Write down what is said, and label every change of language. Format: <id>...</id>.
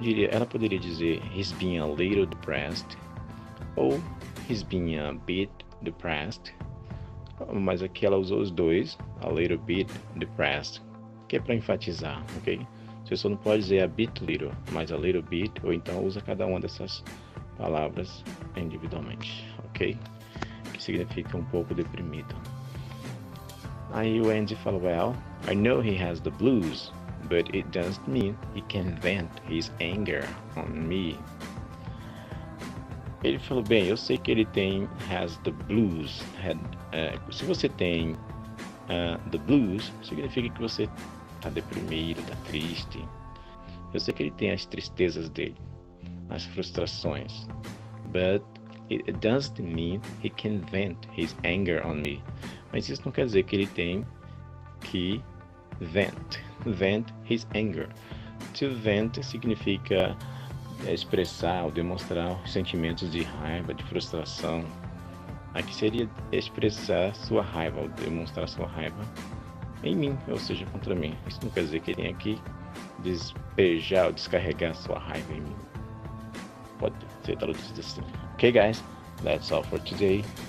<pt>Ela poderia dizer</pt> <en>he's been a little depressed</en> <pt>ou</pt> <en>he's been a bit depressed.</en> <pt>Mas aqui ela usou os dois,</pt> <en>a little bit depressed,</en> <pt>que é para enfatizar, ok? Você só não pode dizer</pt> <en>a bit little,</en> <pt>mas</pt> <en>a little bit,</en> <pt>ou então usa cada uma dessas palavras individualmente, ok? Que significa um pouco deprimido. Aí o Andy fala,</pt> <en>well, I know he has the blues, but it doesn't mean he can vent his anger on me.</en> <pt>Ele falou, bem, eu sei que ele</pt> <en>has the blues.</en> <pt>Se você tem</pt> <en>the blues,</en> <pt>significa que você está deprimido, está triste. Eu sei que ele tem as tristezas dele, as frustrações.</pt> <en>But it doesn't mean he can vent his anger on me.</en> <pt>Mas isso não quer dizer que ele tem que</pt> <en>vent his anger.</en> <pt>To vent significa expressar ou demonstrar sentimentos de raiva, de frustração. Aqui seria expressar sua raiva ou demonstrar sua raiva em mim, ou seja, contra mim. Isso não quer dizer que ele tem que despejar ou descarregar sua raiva em mim. Pode ser traduzido assim.</pt> <en>Okay guys, that's all for today.</en>